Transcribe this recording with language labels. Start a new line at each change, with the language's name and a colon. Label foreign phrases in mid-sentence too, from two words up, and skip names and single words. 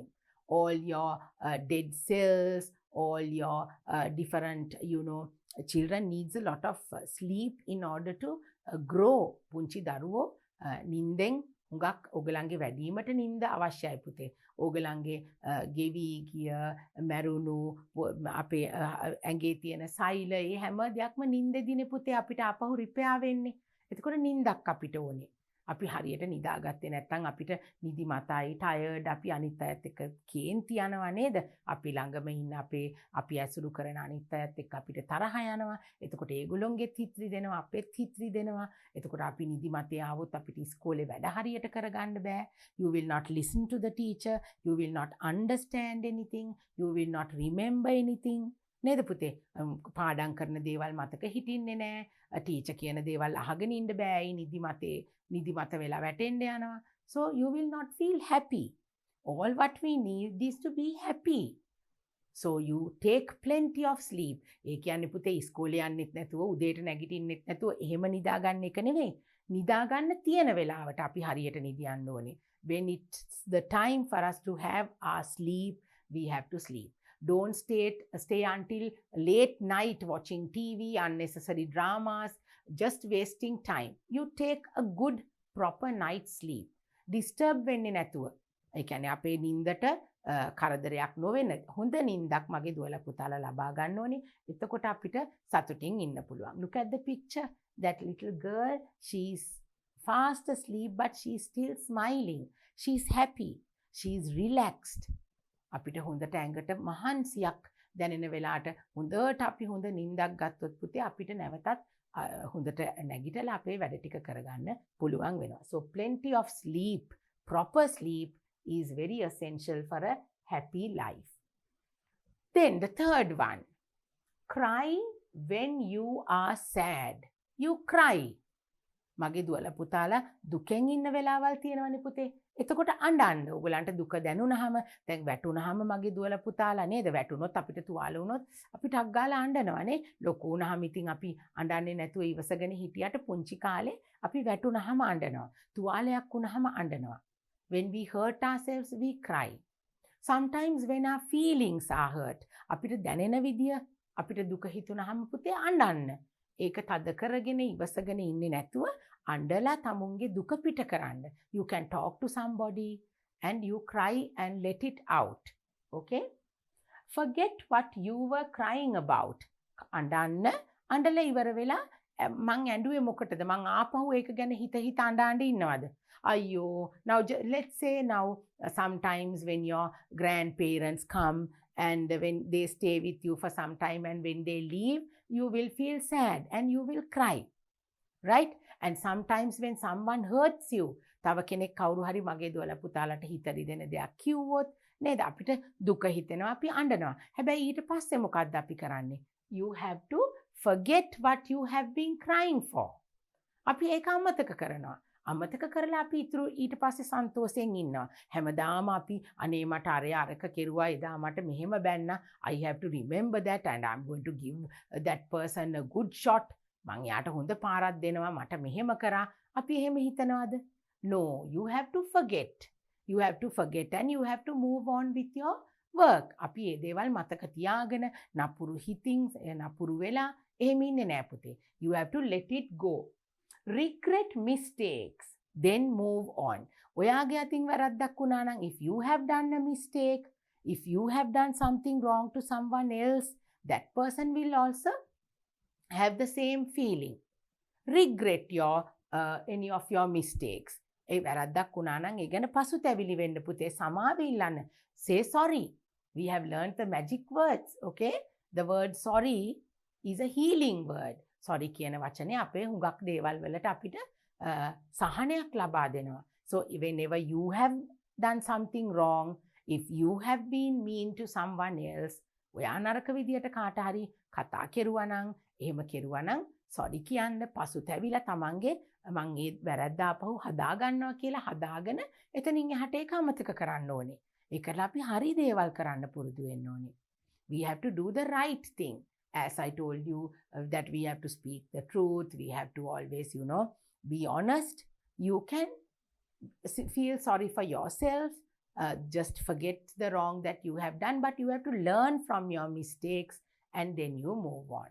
English: All your dead cells, all your different, children needs a lot of sleep in order to grow.
Sinhala: පුංචි දරුවෝ නිින්දෙන් හුඟක් ඔයගලන්ගේ වැඩිමට නිින්ද අවශ්‍යයි පුතේ. ඔයගලන්ගේ ගෙවි ගිය මරුණු අපේ ඇඟේ තියෙන සෛල ඒ හැම දෙයක්ම නිින්දෙදිනේ පුතේ අපිට ආපහු රිපෙයාර් වෙන්නේ. එතකොට නිින්දක් අපිට ඕනේ. අපි හරියට නිදාගත්තේ නැත්නම් අපිට නිදි මතයි ටයර්ඩ් අපි අනිත් අයත් එක්ක කේන්ති යනවා නේද? අපි ළඟම ඉන්න අපි ඇසුරු කරන අනිත් අයත් එක්ක අපිට තරහ යනවා. එතකොට ඒගොල්ලොන්ගෙත් හිත රිදෙනවා අපෙත් හිත රිදෙනවා. එතකොට අපි නිදි මතේ ආවොත් අපිට ඉස්කෝලේ වැඩ හරියට කරගන්න බෑ.
English: You will not listen to the teacher. You will not understand anything. You will not remember anything.
Sinhala: නේද පුතේ? පාඩම් කරන දේවල් මතක හිටින්නේ නැහැ. ටීචර් කියන දේවල් අහගෙන ඉන්න බෑ. නිදි මත වෙලා වැටෙන්න යනවා.
English: So you will not feel happy. All what we need is to be happy. So you take plenty of sleep.
Sinhala: ඒ කියන්නේ පුතේ ඉස්කෝලේ යන්නෙත් නැතුව උදේට නැගිටින්නෙත් නැතුව එහෙම නිදා ගන්න එක නෙවෙයි. නිදාගන්න තියෙන වෙලාවට අපි හරියට නිදියන්න ඕනේ.
English: When it's the time for us to have our sleep, we have to sleep. Don't stay until late night watching TV, unnecessary dramas, just wasting time. You take a good proper night's sleep.
Sinhala: Disturb වෙන්නේ නැතුව. ඒ කියන්නේ අපේ නිින්දට කරදරයක් නොවෙන හොඳ නිින්දක් මගේ දුවලා පුතාලා ලබා ගන්න ඕනේ. එතකොට අපිට සතුටින් ඉන්න පුළුවන්.
English: Look at the picture. That little girl, she's fast asleep but she's still smiling. She's happy. She's relaxed.
Sinhala: අපිට හොඳට ඇඟට මහන්සියක් දැනෙන වෙලාවට හොඳට අපි හොඳ නිින්දක් ගත්තොත් පුතේ අපිට නැවතත් හොඳට නැගිටලා අපේ වැඩ ටික කරගන්න පුළුවන් වෙනවා.
English: So plenty of sleep, proper sleep is very essential for a happy life. Then the third one, cry when you are sad. You cry.
Sinhala: මගේ දුවලා පුතාලා දුකෙන් ඉන්න වෙලාවල් තියෙනවනේ පුතේ. එතකොට අඬන්න. ඔයගලන්ට දුක දැනුණාම දැන් වැටුණාම මගේ දුවලා පුතාලා නේද වැටුනොත් අපිට තුවාල වුණොත් අපි ටක් ගාලා අඬනවනේ. ලොකු වුණාම ඉතින් අපි අඬන්නේ නැතුව ඉවසගෙන හිටියට පුංචි කාලේ අපි වැටුණාම අඬනවා. තුවාලයක් වුණාම අඬනවා.
English: When we hurt ourselves, we cry. Sometimes when our feelings are hurt,
Sinhala: අපිට දැනෙන විදිය අපිට දුක හිතුණාම පුතේ අඬන්න. ඒක තද කරගෙන ඉවසගෙන ඉන්නේ නැතුව අඬලා තමුන්ගේ දුක පිට කරන්න.
English: You can talk to somebody and you cry and let it out. Okay? Forget what you were crying about.
Sinhala: අඬන්න අඬලා ඉවර වෙලා මං ඇඬුවේ මොකටද? මං ආපහු ඒක ගැන හිත අඬ ඉන්නවද? අයියෝ.
English: Now let's say now sometimes when your grandparents come and when they stay with you for some time and when they leave, you will feel sad and you will cry. Right? And sometimes when someone hurts you,
Sinhala: තව කෙනෙක් කවුරු හරි මගේ දුවලා පුතාලට හිත රිදෙන දෙයක් කිව්වොත් නේද අපිට දුක හිතෙනවා අපි අඬනවා. හැබැයි ඊට පස්සේ මොකක්ද අපි කරන්නේ?
English: You have to forget what you have been crying for.
Sinhala: අපි ඒක අමතක කරනවා. අමතක කරලා අපි ඊට පස්සේ සන්තෝෂයෙන් ඉන්නවා. හැමදාම අපි අනේ මට අරක කෙරුවා එදා මට මෙහෙම බැන්නා.
English: I have to remember that and I'm going to give that person a good shot.
Sinhala: මං යාට හොඳ පාරක් දෙනවා මට මෙහෙම කරා. අපි එහෙම හිතනවාද?
English: No, you have to forget. You have to forget and you have to move on with your work.
Sinhala: අපි මේ දේවල් මතක තියාගෙන නපුරු හිතින් නපුරු වෙලා එහෙම ඉන්නේ නෑ පුතේ.
English: You have to let it go. Regret mistakes, then move on.
Sinhala: ඔයාගේ අතින් වැරද්දක් වුණා නම්
English: if you have done a mistake, if you have done something wrong to someone else, that person will also have the same feeling. Regret any of your mistakes.
Sinhala: ඒ වැරද්දක් වුණා නම් ඒ ගැන පසුතැවිලි වෙන්න පුතේ සමාව ඉල්ලන්න.
English: Say sorry. We have learned the magic words, okay? The word sorry is a healing word.
Sinhala: Sorry කියන වචනේ අපේ හුඟක් දේවල් වලට අපිට සහනයක් ලබා දෙනවා.
English: So whenever you have done something wrong, if you have been mean to someone else,
Sinhala: ඔයා නරක විදියට කාට හරි කතා කෙරුවා නම් එහෙම කෙරුවා නම් sorry කියන්න පසුතැවිලා තමන්ගේ මං ඒ වැරද්ද ආපහු හදා ගන්නවා කියලා හදාගෙන එතනින් එහාට ඒක අමතක කරන්න ඕනේ. ඒකලා අපි හරි දේවල් කරන්න පුරුදු වෙන්න ඕනේ.
English: We have to do the right thing. As I told you that we have to speak the truth, we have to always, be honest. You can feel sorry for yourself, just forget the wrong that you have done, but you have to learn from your mistakes and then you move on.